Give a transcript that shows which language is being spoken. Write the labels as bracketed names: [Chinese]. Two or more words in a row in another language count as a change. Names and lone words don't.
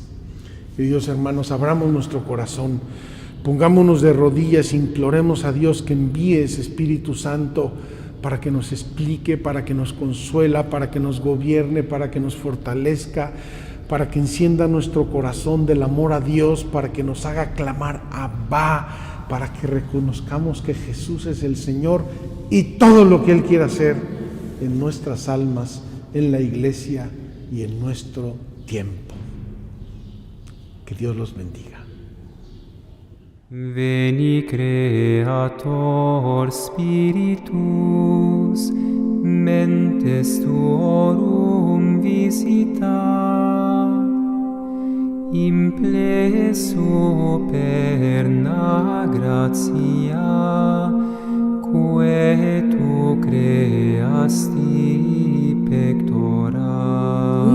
[Spanish] Queridos hermanos, abramos nuestro corazón, pongámonos de rodillas, imploremos a Dios que envíe ese Espíritu Santo para que nos explique, para que nos consuela, para que nos gobierne, para que nos fortalezca, para que encienda nuestro corazón del amor a Dios, para que nos haga clamar Abba, para que reconozcamos que Jesús es el Señor y todo lo que Él quiere hacer en nuestras almas, en la iglesia y en nuestro tiempo. Que Dios los bendiga. [Latin] Veni Creator Spiritus, mentes tuorum visita, impleso perna gratia, quae tu creasti pectora.